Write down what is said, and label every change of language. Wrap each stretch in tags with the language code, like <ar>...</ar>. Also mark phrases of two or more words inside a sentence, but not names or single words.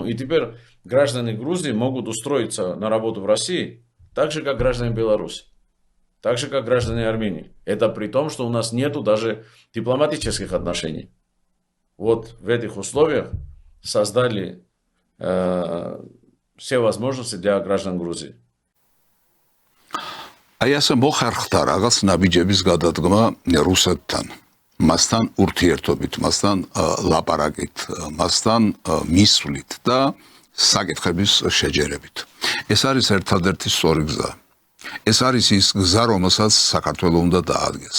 <ru>И теперь граждане Грузии могут устроиться на работу в России так же, как граждане Беларуси, так же, как граждане Армении. Это при том, что у нас нету даже дипломатических отношений. Вот в этих условиях создали все возможности для граждан Грузии.</ru> <ka>აი ასე მოხერხდა რაღაც ნაბიჯების გადადგმა რუსეთთან. მასთან ურთიერთობით, მასთან ლაპარაკით, მასთან მისვლით და საკითხების შეჯერებით. ეს არის ერთადერთი სწორი გზა. ეს არის ის გზა, რომელსაც საქართველოს უნდა დაადგეს.</ka>